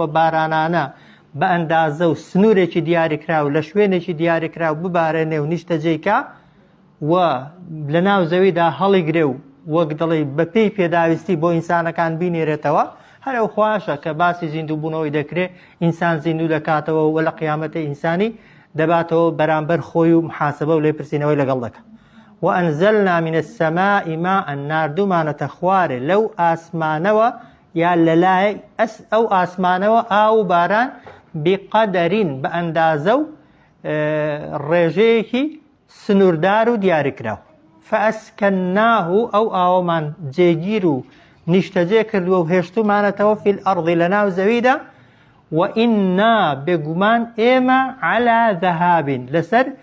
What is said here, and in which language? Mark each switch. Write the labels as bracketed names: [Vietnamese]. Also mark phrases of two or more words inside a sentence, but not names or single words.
[Central Kurdish] بارانانە بە ئەندازە و سنوورێکی دیاریکرا و لە شوێنێکی دیاریکرا و ببارێنێ و نیشتەجێیکە و لە ناو زەویدا هەڵیگرێ و وەک دڵی بە پێی پێداویستی بۆ ئینسانەکان بینێرێتەوە هەر ئەو خواشە کە باسی زیندوو بوونەوەی دەکرێت ئینسان زیندوو دەکاتەوە و لە قیامەتە ئینسانی دەباتەوە بەرامبەر خۆی و محاسبە و لێپرسینەوەی لەگەڵ دەکات وأنزلنا [Arabic] من السماء ماء [Central Kurdish] ناردومانەتە خوارێ لەو ئاسمانەوە یا لەلای ئەو ئاسمانەوە ئاو باران بقەدەرین بە ئەندازە و ڕێژەیەکی سنووردار و دیاریکراوە فەئەسکەنناه ئەو ئاوەمان جێگیر و نیشتەجێ کردووە و هێشتومانەتەوە [Arabic] فی الأرض [Central Kurdish] لەناو زەویدا وئنا بێگومان ئێمە [Arabic] عەلا ذەهابین [Central Kurdish] لەسەر